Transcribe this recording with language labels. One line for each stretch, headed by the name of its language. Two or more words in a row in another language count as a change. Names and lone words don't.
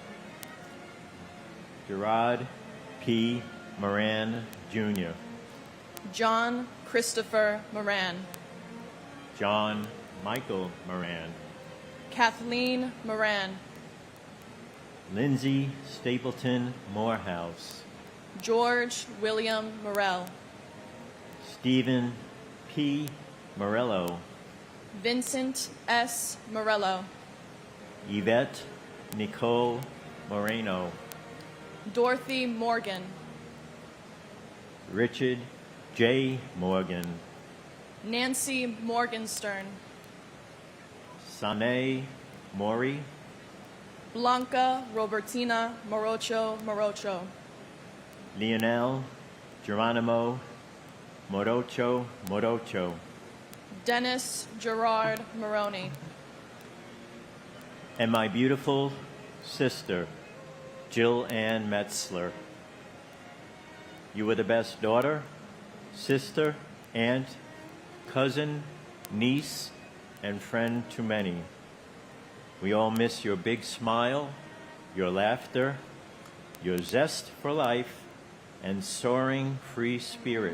English: Gerard P. Moran, Jr., John Christopher Moran, John Michael Moran, Kathleen Moran, Lindsay Stapleton Morehouse, George William Morell, Stephen P. Morello, Vincent S. Morello, Yvette Nicole Moreno, Dorothy Morgan, Richard J. Morgan, Nancy Morgenstern, Sane Mori, Blanca Robertina Morocho Morocho, Lionel Geronimo Morocho Morocho, Dennis Gerard Moroni, and my beautiful sister, Jill Ann Metzler, You were the best daughter, sister, aunt, cousin, niece, and friend to many. We all miss your big smile, your laughter, your zest for life, and soaring free spirit.